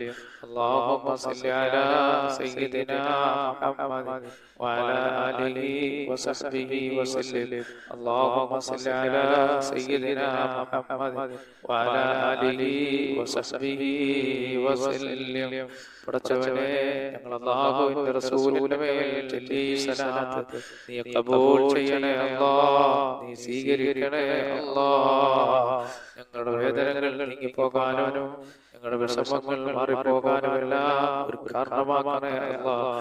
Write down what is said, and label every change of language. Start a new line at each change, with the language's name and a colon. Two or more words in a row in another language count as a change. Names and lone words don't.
Arabic: اللهم صل على سيدنا محمد وعلى آله وصحبه وسلم. اللهم صل على سيدنا محمد وعلى آله وصحبه وسلم.
Malayalam: പടച്ചവനെ, ഞങ്ങൾ അല്ലാഹുവിന്റെ റസൂലിന്റെ മേൽ ചൊല്ലി സലാത്ത് നീ ഖബൂൽ ചെയ്യണേ അല്ലാഹ്, നീ സ്വീകരിക്കണേ അല്ലാഹ്. ഞങ്ങളുടെ വേദനകൾ നീങ്ങിപ്പോകാനും ഞങ്ങളുടെ വിഷമങ്ങൾ മാറിപ്പോകാനും എല്ലാം ഒരു കാരണമാക്കണേ അല്ലാഹ്.